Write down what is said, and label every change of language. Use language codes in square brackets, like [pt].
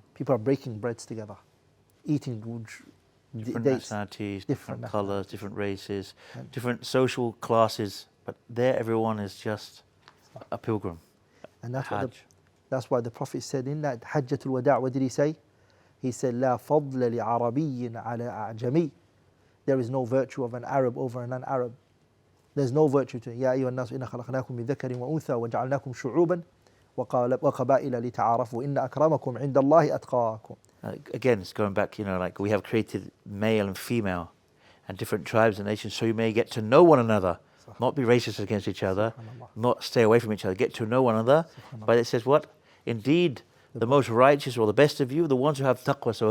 [en] People are breaking breads together, eating different dates, nationalities, different colours, different races, different social classes, but there everyone is just a pilgrim. And that's why the Prophet said in that Hajjatul Wada', what did he say? He said, [ar] لا فضل لعربي على أعجمي. [en] There is no virtue of an Arab over a non-Arab. There's no virtue to [ar] يا أيها الناس إنا خلقناكم من ذكر وأنثى وجعلناكم شعوبا وقبائل لتعارفوا إن أكرمكم عند الله أتقاكم. [en] Again, it's going back, like we have created male and female and different tribes and nations so you may get to know one another, not be racist against each other, not stay away from each other, get to know one another. But it says what? Indeed, the most righteous or the best of you, the ones who have taqwa.